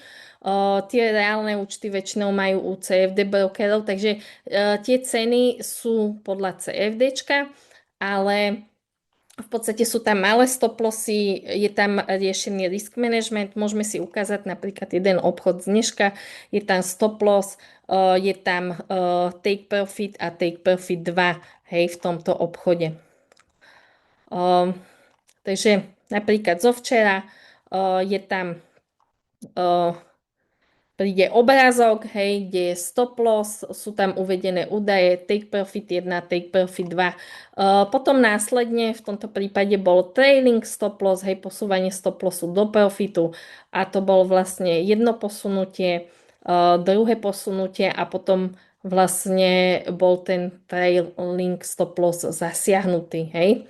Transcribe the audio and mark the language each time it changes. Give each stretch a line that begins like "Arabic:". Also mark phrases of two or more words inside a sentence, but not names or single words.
Slovak: Tie reálne účty väčšinou majú u CFD brokerov, takže tie ceny sú podľa CFDčka, ale v podstate sú tam malé
English: stop lossy,
Slovak: je tam riešený
English: risk management,
Slovak: môžeme si ukázať napríklad jeden obchod z dneška, je tam
English: stop loss,
Slovak: je tam
English: take profit
Slovak: a
English: take profit 2,
Slovak: hej, v tomto obchode. Takže napríklad zo včera je tam príde obrázok, hej, kde je
English: stop loss,
Slovak: sú tam uvedené údaje
English: take profit 1, take profit 2.
Slovak: Potom následne v tomto prípade bol
English: trailing stop loss,
Slovak: hej, posúvanie
English: stop lossu
Slovak: do profitu a to bolo vlastne jedno posunutie, druhé posunutie a potom vlastne bol ten
English: trailing stop loss
Slovak: zasiahnutý, hej.